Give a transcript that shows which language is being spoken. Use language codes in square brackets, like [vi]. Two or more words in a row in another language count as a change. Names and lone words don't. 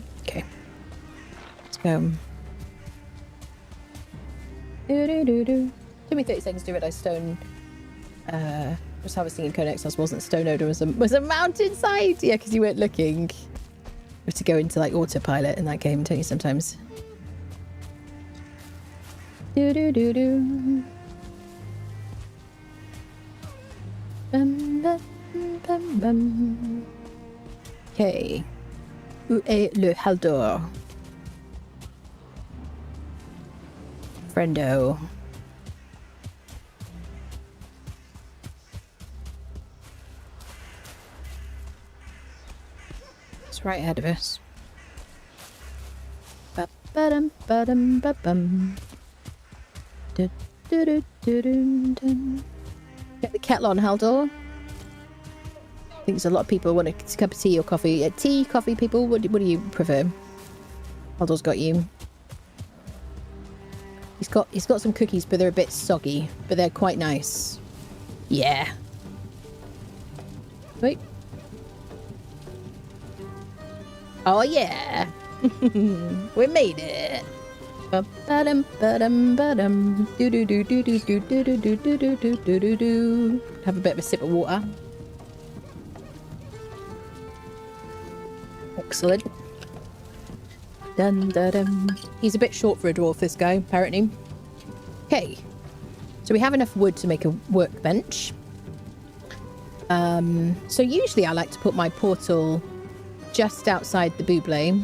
[en] Okay. Let's go. Took me 30 seconds to do it. I stone was harvesting in Codex. I wasn't stone odor, was a mountainside. Yeah, because you weren't looking. You have to go into like autopilot in that game, don't you, sometimes? Bum, bum, bum, bum. [fr] Okay. Où est le Haldor? [en] Friendo. It's right ahead of us. Ba-ba-dum, ba-dum, ba-bum. Du-du-du-du-dun-dun. Get the kettle on, Haldor. I think there's a lot of people want a cup of tea or coffee. Tea, coffee, people. What do you prefer? Haldor's got you. He's got some cookies, but they're a bit soggy, but they're quite nice. Yeah. Wait. Oh yeah. We made it. Ba-dum, ba-dum, ba-dum. Do-do-do-do-do-do-do-do-do-do-do-do-do. Have a bit of a sip of water. Excellent. Dun, dun, dun. He's a bit short for a dwarf, this guy, apparently. Okay. So we have enough wood to make a workbench. So usually I like to put my portal just outside the buble.